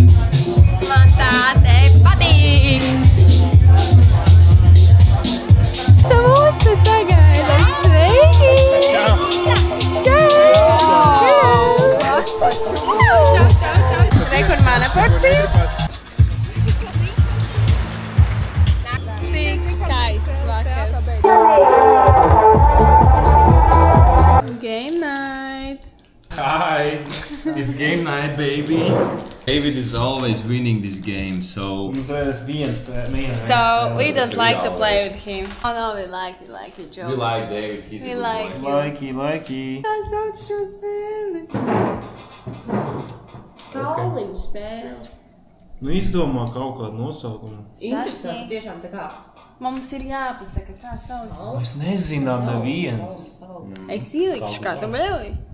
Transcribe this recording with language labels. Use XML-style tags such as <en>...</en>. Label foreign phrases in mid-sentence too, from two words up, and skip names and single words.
<lv>Man tā te patīk! Tu mūs te sagaida! Sveiki! Čau! Rekur mana porcija! Tik skaists vakars!</lv> <en>Game night! Hi! It's game night, baby! David is always winning this game, so... So, we don't like to play with him. Oh no, we like it, Joe. We like David, he's We a good like boy.</en> <lv>Laiki. Tas sauc šo spēli. Kauliņu spēle. Nu izdomā kaut kādu nosaukumu. Interesanti, tiešām tā kā. Mums ir jāpasaka, kā sauc. Mēs nezinām neviens. Es ielikšu, kā tu bēli.</lv>